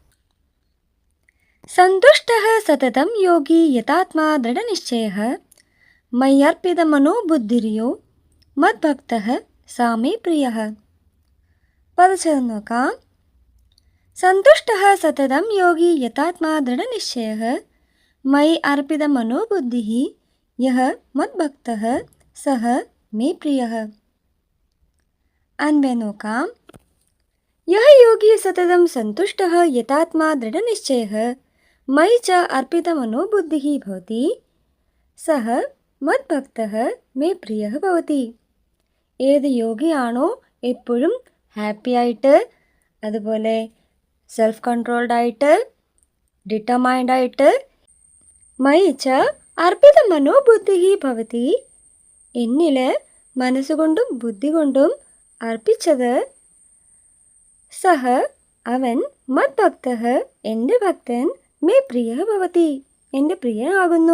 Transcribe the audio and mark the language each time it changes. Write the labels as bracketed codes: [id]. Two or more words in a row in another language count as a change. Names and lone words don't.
[sa] സന്തുഷ്ടഃ സതതം യോഗി യഥാത്മാ ദൃഢനിശ്ചയഃ മയ്യർപ്പിതമനോബുദ്ധിർയോ മദ്ഭക്തഃ സാ മേ പ്രിയഃ. [ml] പദച്ഛേദം നോക്കാം. [sa] സന്തുഷ്ടഃ സതതം യോഗി യഥാത്മാ ദൃഢനിശ്ചയഃ മയി അർപ്പിതമനോബുദ്ധിഃ യഃ മദ്ഭക്തഃ സഹ मे प्रियः. [ml] अन्वय നോക്കാം. [sa] यः योगी सततं सन्तुष्टः यतात्मा दृढनिश्चयः मयि च अर्पितमनोबुद्धिः भवति सः മദ്ഭക്തഃ മേ പ്രിയഃ ഭവതി. [ml] ഏത് യോഗിയാണോ എപ്പോഴും ഹാപ്പി ആയിട്ട്, അതുപോലെ [en] self controlled [ml] ആയിട്ട്, ഡിറ്റർമൈൻഡ് ആയിട്ട്, [sa] മയി ച അർപ്പിത മനോബുദ്ധിഃ ഭവതി, [ml] എന്നിൽ മനസ്സുകൊണ്ടും ബുദ്ധി കൊണ്ടും അർപ്പിച്ചത്, സഹ അവൻ മദ്ഭക്തഃ എൻ്റെ ഭക്തൻ, [sa] മേ പ്രിയഃ ഭവതി [ml] എൻ്റെ പ്രിയനാകുന്നു.